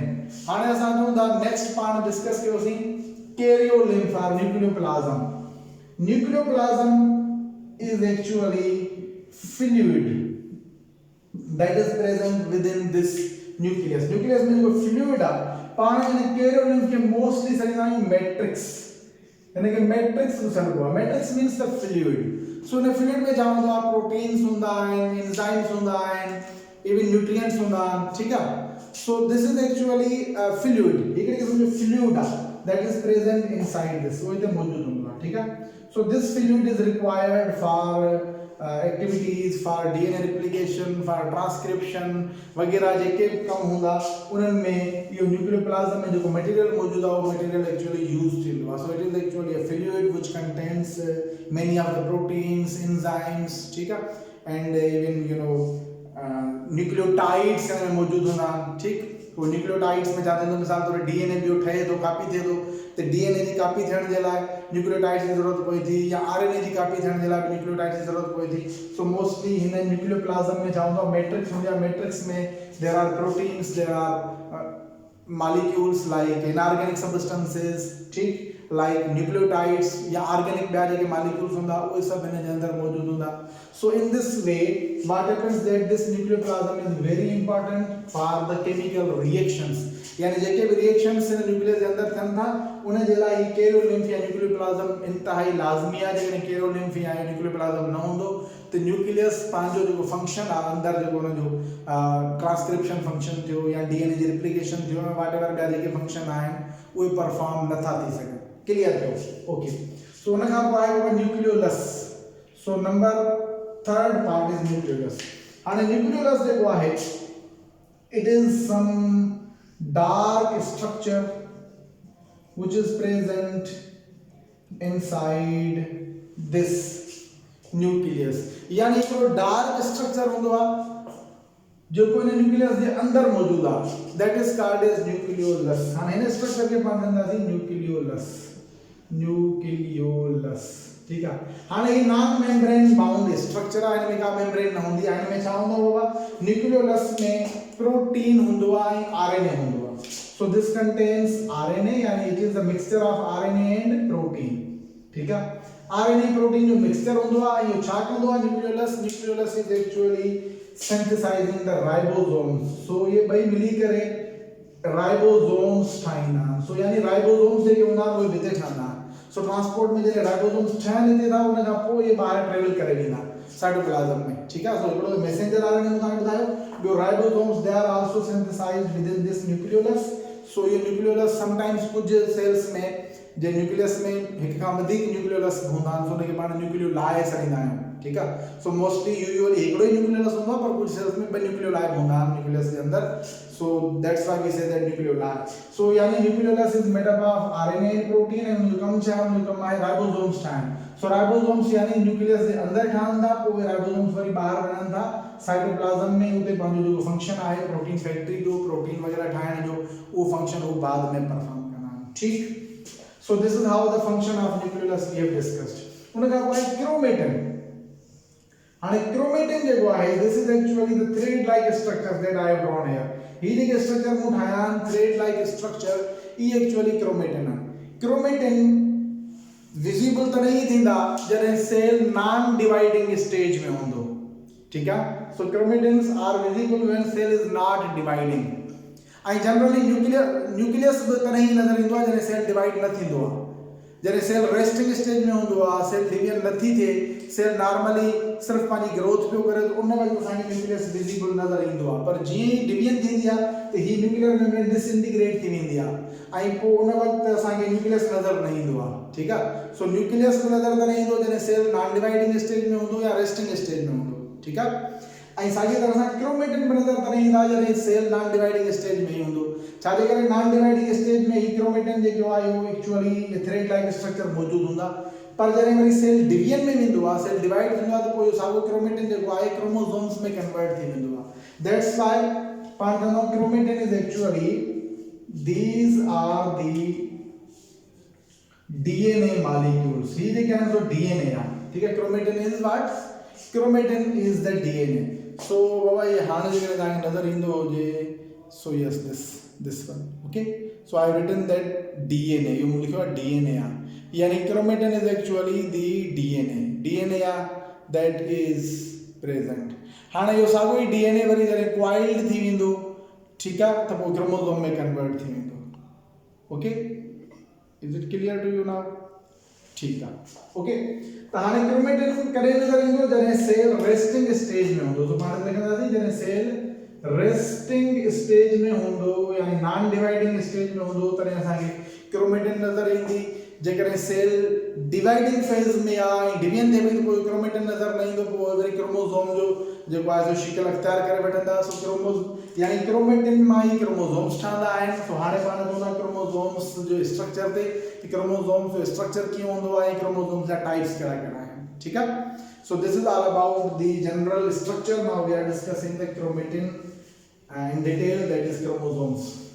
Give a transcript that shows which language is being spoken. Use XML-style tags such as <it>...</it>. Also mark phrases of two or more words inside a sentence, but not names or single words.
<sd>हाणे असां चऊं था नेक्स्ट पाण डिस्कस कयोसीं कैरियोलिम्फ और न्यूक्लियोप्लाज्म।</sd> <en>nucleoplasm is actually fluid that is present within this nucleus।</en> <sd>nucleus में जो फ्लूइड आहे पाण इन कैरियोलिम्फ के मोस्टली सॾींदा आहियूं मैट्रिक्स, यानी कि मैट्रिक्स ॾिसणो आहे।</sd> <en>matrix means the fluid.</en> <sd>सो इन फ्लूइड में छा हूंदो आहे, प्रोटीन्स हूंदा आहिनि, एंजाइम्स हूंदा आहिनि,</sd> <en>even nutrients</en> <sd>हूंदा आहिनि। ठीक आहे,</sd> <en>so this is actually fluid,</en> <sd>हिकिड़े क़िस्म जो फ्लूइड आहे</sd> <en>that is present inside this,</en> <sd>वो हिते मौजूद हूंदो आहे। ठीक आहे,</sd> <en>so this fluid is required for activities for DNA replication, for transcription</en> <sd>वगैरह जेके कम हूंदा उन्हनि में इहो न्यूक्लियोप्लाज्म में जेको मटेरियल मौजूद आहे वो मटेरियल एक्चुअली यूज थींदो आहे।</sd> <en>so it is actually a fluid which contains many of the proteins, enzymes।</en> <sd>ठीक आहे,</sd> <en>and even you know</en> <sd>न्यूक्लियोटाइड्स में मौजूद हूंदा आहिनि। ठीक, वो न्यूक्लियोटाइड्स में छा थींदो, मिसाल तौर डीएनए ॿियो ठहे थो, कॉपी थिए थो, त डीएनए जी कॉपी थियण जे लाइ न्यूक्लियोटाइड्स जी ज़रूरत पए थी, या आरएनए जी कॉपी थियण जे लाइ बि न्यूक्लियोटाइड्स जी ज़रूरत पए थी। सो मोस्टली हिन न्यूक्लियोप्लाज्म में छा हूंदो आहे, मैट्रिक्स हूंदी आहे। मैट्रिक्स में</sd> <en>there are proteins, there are molecules like inorganic substances,</en> <sd>ठीक,</sd> <en>like nucleotides</en> <sd>या organic ॿिया जेके molecules हूंदा उहे सभु हिन जे अंदरि मौजूद हूंदा.</sd> <en>So in this way what happens that this nucleoplasm is very important for the chemical reactions.</en> <sd>यानी जेके भी reactions हिन न्यूक्लियस जे अंदरि थियनि था उन जे लाइ कैरोलिम्फ या न्यूक्लियोप्लाज्म इंतहाई लाज़मी आहे. जेकॾहिं कैरोलिम्फ या न्यूक्लियोप्लाज्म न हूंदो तो न्यूक्लियस पंहिंजो जेको फंक्शन आहे अंदरि जेको उन जो ट्रांसक्रिप्शन फंक्शन थियो या डीएनए जी रिप्लिकेशन थियो या</sd> <en>what ever</en> <sd>ॿिया जेके फंक्शन आहिनि उहे परफॉर्म नथा थी सघनि. क्लियर थियो? ओके. सो उन खां पोइ आहे न्यूक्लियोलस.</sd> <en>so number third part is nucleolus.</en> <sd>हाणे न्यूक्लियोलस जेको आहे</sd> <en>it is some dark structure which is present inside this nucleus.</en> <sd>यानी हिकिड़ो डार्क स्ट्रक्चर हूंदो आहे जेको इन न्यूक्लियस जे अंदरि मौजूद आहे,</sd> <en>that is called as nucleolus.</en> <sd>हाणे हिन स्ट्रक्चर खे पाण चवंदासीं न्यूक्लियोलस. न्यूक्लियोलस, ठीक आहे. हाणे ही</sd> <en>non membrane bound structure</en> <sd>आहे, हिन में का मेम्ब्रेन न हूंदी आहे. हिन में छा हूंदो बाबा? न्यूक्लियोलस में प्रोटीन हूंदो आहे ऐं आरएनए हूंदो आहे.</sd> <en>So this contains RNA, यानी it is a mixture of RNA and protein.</en> <hi>ठीक है?</hi> <sd>RNA protein जो mixture होंदो आहे यो छा कंदो आहे न्यूक्लियोलस?</sd> <en>न्यूक्लियोलस is actually synthesizing the ribosomes.</en> <sd>So ये ॿई मिली करे ribosomes ठाहींदा. So यानी ribosomes जेके हूंदा उहे हिते ठहंदा. So transport में जॾहिं ribosomes ठहनि हिते था उन खां पोइ ये ॿाहिरि ट्रेवल करे वेंदा साइटोप्लाज्म में. ठीक आहे? So हिकिड़ो</sd> <en>messenger RNA</en> <sd>तव्हांखे ॿुधायो.</sd> <en>ॿियो ribosomes they are also synthesized within this nucleolus.</en> <sd>So ये न्यूक्लियोलस समटाइम्स कुछ सेल्स में जे न्यूक्लियस में हिक खां वधीक न्यूक्लियोलस हूंदा आहिनि, उनखे पाण न्यूक्लियोलाई सॾींदा आहियूं. ठीक आहे? सो मोस्टली यूजुअली हिकिड़ो ई न्यूक्लियोलस हूंदो आहे, पर कुछ सेल्स में ॿ न्यूक्लियोलाई हूंदा आहिनि न्यूक्लियस जे अंदरि.</sd> <en>so that's why we say that nucleoli. so यानी nucleolus is made up of RNA and protein and</en> <sd>उनजो कम छा आहे? उनजो कम आहे राइबोसोम्स ठाहिण. सो राइबोसोम्स यानी न्यूक्लियस जे अंदरि ठहनि था, पोइ राइबोसोम्स वरी ॿाहिरि वञनि था साइटोप्लाज्म में, उते पंहिंजो जेको फंक्शन आहे प्रोटीन फैक्ट्री जो प्रोटीन वगैरह ठाहिण जो उहो फंक्शन उहो बाद में परफॉर्म कंदा आहिनि. ठीक.</sd> <en>So this is how the function of nucleolus we have discussed.</en> <sd>उन खां पोइ क्रोमेटिन. हाणे क्रोमेटिन जेको आहे</sd> <en>this is actually the thread like structure that I have drawn here.</en> <sd>ही जेके स्ट्रक्चर मूं ठाहिया आहिनि</sd> <en>thread like structure</en> <sd>ई एक्चुअली क्रोमेटिन आहे. क्रोमेटिन विजिबल तॾहिं ई थींदा जॾहिं सेल</sd> <en>non dividing stage</en> <sd>में हूंदो. ठीक आहे?</sd> <en>So chromatins are visible when cell is not dividing.</en> <sd>आई जनरली न्यूक्लियस तॾहिं ई नज़र ईंदो आहे जॾहिं सेल डिवाइड न थींदो आहे. जॾहिं</sd> <en>cell resting stage</en> <sd>में हूंदो आहे,</sd> <en>cell division</en> <sd>नथी थिए, सेल नॉर्मली सिर्फ़ु पंहिंजी ग्रोथ पियो करे, त उन वक़्तु असांखे न्यूक्लियस विजिबल नज़र ईंदो आहे. पर जीअं ई डिवीजन थींदी आहे त ही न्यूक्लियर मेम्ब्रेन डिसइंटीग्रेट थी वेंदी आहे ऐं पोइ उन वक़्तु असांखे न्यूक्लियस नज़र न ईंदो आहे. ठीकु आहे? सो न्यूक्लियस नज़र तॾहिं ईंदो जॾहिं सेल</sd> <en>non dividing stage</en> <sd>में हूंदो या</sd> <en>resting stage</en> <sd>में हूंदो. ठीकु आहे? ऐं साॻी तरह सां क्रोमेटिन बि नज़र तॾहिं ईंदा जॾहिं सेल</sd> <en>non dividing stage</en> <sd>में ई हूंदो. छाजे करे?</sd> <en>non dividing stage</en> <sd>में ही क्रोमेटिन जेको आहे उहो</sd> <en>actually thread like structure</en> <sd>मौजूदु हूंदा. पर जॾहिं वरी</sd> <en>cell division</en> <sd>में वेंदो आहे, सेल डिवाइड थींदो आहे, त पोइ इहो साॻियो क्रोमेटिन जेको आहे क्रोमोसोम्स में कन्वर्ट थी वेंदो आहे.</sd> <en>that's why</en> <sd>पाण चवंदा आहियूं</sd> <en>chromatin is actually these are the DNA molecules.</en> <sd>ही जेके आहिनि सो डीएनए आहे. ठीकु आहे?</sd> <en>chromatin is what? chromatin is the DNA.</en> <sd>सो बाबा ये हाणे जेकॾहिं तव्हांखे नज़र ईंदो हुजे,</sd> <en>so yes this one. okay. so I have written that DNA.</en> <sd>इहो मूं लिखियो आहे डीएनए आहे.</sd> <en>यानी chromatin is actually the DNA आहे that is present.</en> <sd>हाणे इहो साॻियो ई डीएनए वरी जॾहिं क्वाइल्ड थी वेंदो, ठीकु आहे, त पोइ क्रोमोसोम में कन्वर्ट थी वेंदो.</sd> <en>okay. is it clear to you now?</en> <sd>ठीकु आहे. ओके. त हाणे क्रोमेटिन कॾहिं नज़र ईंदो? जॾहिं सेल रेस्टिंग स्टेज में हूंदो. तो पाण लिखंदासीं जॾहिं सेल</sd> <en>resting stage</en> <sd>में हूंदो यानी</sd> <en>non dividing stage</en> <sd>में हूंदो तॾहिं असांखे क्रोमेटिन नज़र ईंदी. जेकॾहिं</sd> <en>cell dividing phase</en> <sd>में आहे ऐं डिवीजन थिए पई त पोइ क्रोमेटिन नज़र न ईंदो. पोइ वरी क्रोमोसोम जो जेको आहे सो शिकल अख्तियार करे वठंदा. सो क्रोमोसोम यानी क्रोमेटिन मां ई क्रोमोसोम्स ठहंदा आहिनि. सो हाणे पाण ॾिसंदा क्रोमोसोम्स जो स्ट्रक्चर ते कि क्रोमोसोम्स जो स्ट्रक्चर कीअं हूंदो आहे, क्रोमोसोम्स जा टाइप्स कहिड़ा कहिड़ा आहिनि. ठीकु आहे?</sd> <en>so this is all about the general structure. now we are discussing the chromatin in detail, that is chromosomes.</en>